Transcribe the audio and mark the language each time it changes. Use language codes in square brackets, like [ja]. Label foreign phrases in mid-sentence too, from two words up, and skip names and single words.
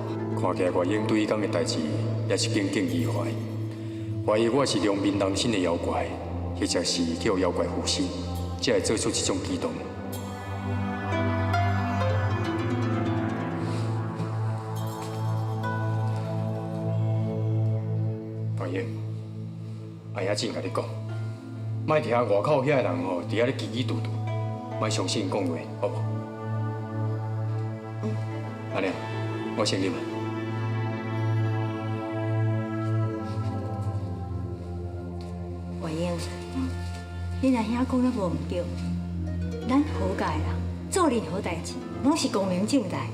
[nan] 看起来外英对伊讲的代志也是耿耿于怀，怀疑我是良民人心的妖怪，或者是叫妖怪附身，才会做出这种举动。阿爷真甲你讲，莫听外口遐个人吼，伫遐咧叽叽嘟嘟，莫相信讲话，好无？安尼，我先入。婉英，你阿兄讲得无毋对，咱好家的人做任何代志，拢是光明正大。